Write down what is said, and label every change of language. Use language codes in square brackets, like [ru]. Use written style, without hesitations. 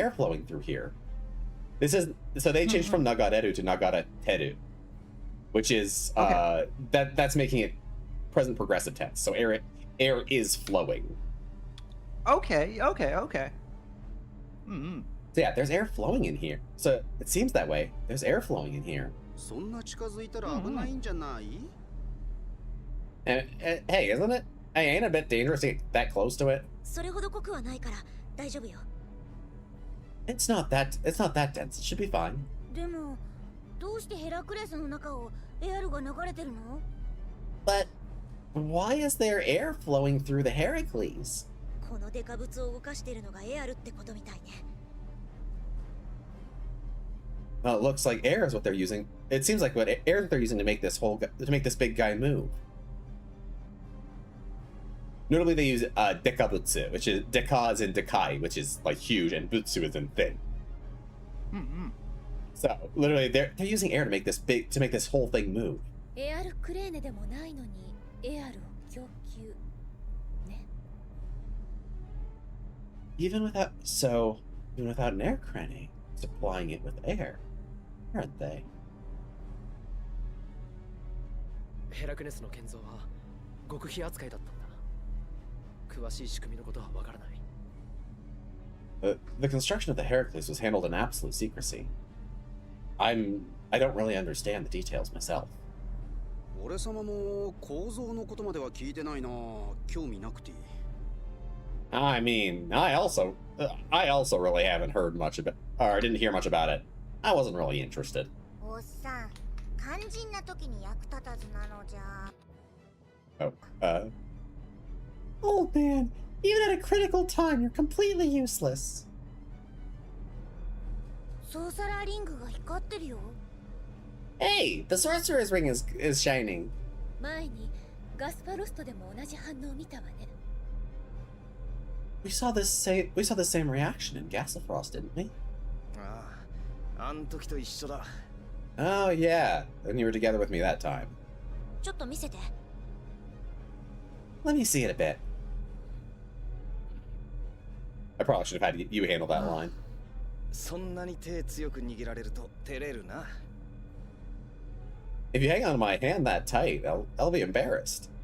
[en] air flowing through here. This is so they changed from nagareru to nagareteru, which is Okay. that's making it present progressive tense. So air is flowing. Okay. Mm-hmm. So yeah, there's air flowing in here. So it seems that way. There's air flowing in here. [ja] そんな近づいたら危ないんじゃない [en] And hey, isn't it? Hey, ain't it a bit dangerous to get that close to it? [ja] それほど濃くはないから大丈夫よ。 [en] It's not that dense. It should be fine. [ja] でもどうしてヘラクレスの中をエアルが流れてるの？ [en] But why is there air flowing through the Heracles? [ja] このデカ物を動かしてるのがエアルってことみたいね。 [en] Well, it looks like air is what they're using. It seems like what air that they're using to make this big guy move. Notably, they use dekabutsu, which is deka is in dekai, which is like huge, and butsu is in thin. Mm-hmm. So literally, they're using air to make this whole thing move. [ja] エアルクレーネでもないのにエアルを供給ね。 [en] Even without an air crane supplying it with air, aren't they? [ja] ヘラクネスの建造は極秘扱いだったんだ。詳しい仕組みのことはわからない。 [en] The construction of the Heracles was handled in absolute secrecy. I don't really understand the details myself. [ja] 俺様も構造のことまでは聞いてないな。興味なくて。 [en] I mean, I also really haven't heard much about, or didn't hear much about it. I wasn't really interested. [ja] おっさん、肝心な時に役立たずなのじゃ。 [en] Oh, old man, even at a critical time, you're completely useless. [ja] ソーサラーリングが光ってるよ。 [en] Hey, the sorcerer's ring is shining. [ja] 前にガスパロストでも同じ反応を見たわね。 [en] We saw the same reaction in Gasifrost, didn't we? [ja] ああ、あん時と一緒だ。 [en] Oh yeah, when you were together with me that time. [ja] ちょっと見せて。 [en] Let me see it a bit. I probably should have had you handle that line. [ja] そんなに手強く握られると照れるな。 [en] If you hang on to my hand that tight, I'll be embarrassed.